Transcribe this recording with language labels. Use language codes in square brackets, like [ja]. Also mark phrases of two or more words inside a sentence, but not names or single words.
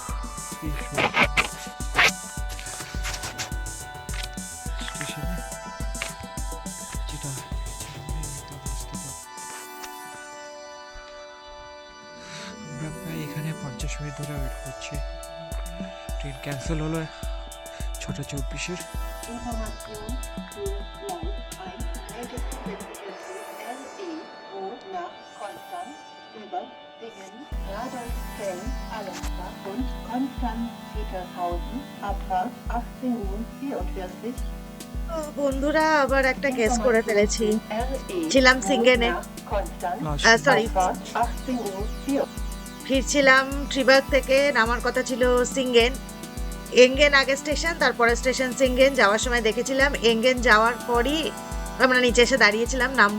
[bn] স্টেশনে যেটা আমরা প্রায় এখানে 50 মিনিট ধরে ওয়েট করছি। ট্রেন ক্যান্সেল হলো 6টা 24-এর। [de] Information zu Land 1. Älteste Destination LEO nach Konstanz über Singen, Radolfzell, Allensbach und Konstanz-Petershausen. Abfahrt 18:44 Uhr. [bn] বন্ধুরা, আবার একটা কেস করে ফেলেছি। RE ছিলাম সিঙ্গেনে, [de] nach Konstanz. [bn] সরি, [de] Abfahrt 18:04 Uhr. [bn] ফিরছিলাম ট্রিবার্গ থেকে। নামার কথা ছিল সিঙ্গেন। এঙ্গেন আগে স্টেশন, তারপরে স্টেশন সিঙ্গেন। যাওয়ার সময় দেখেছিলাম এঙ্গেন যাওয়ার পরই আমরা নিচে এসে দাঁড়িয়েছিলাম, নামবো।